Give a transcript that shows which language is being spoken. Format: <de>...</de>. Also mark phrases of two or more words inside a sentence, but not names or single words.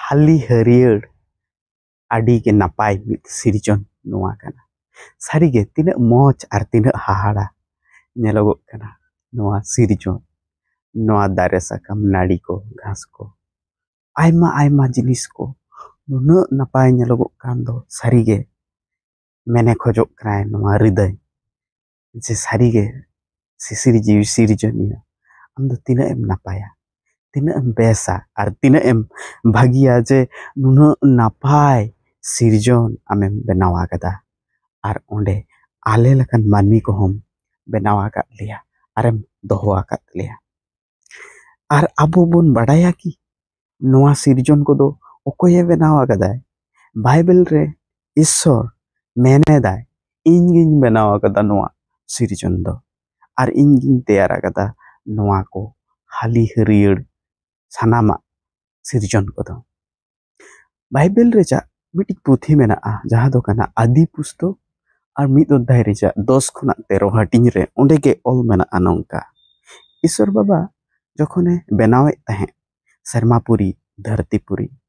<sat>hali harier adi ke napai mit sirjon noa kana sarige tina moj ar tina hahara nyelogok kana noa sirjon noa dare sakam nadi ko ghas ko aima jinis ko nunuk napai nyelogok kan do sarige mene khojok kana noa hriday je sarige sisiri jiwi sirjoniya amdo tina em napaya tina em besa ar tina em bhagia je nunuk napai sirjon amem benawa kada ar onde ale lekan manmi ko hom benawa kat liya arem doho akat liya ar abo bon badaya ki noa sirjon ko do okoye benawa kada bible re ishor mene dai ingin benawa kada noa sirjon do ar ingin teyara kada noa ko hali harier sanama sirjon ko do bible re ja mitik puthi mena jaha do kana adi pusto ar mid odhai re ja 10 khona 13 hating re onde ge ol mena anongka ishor baba jokhone benawe tahe serma puri dharti puri</sat>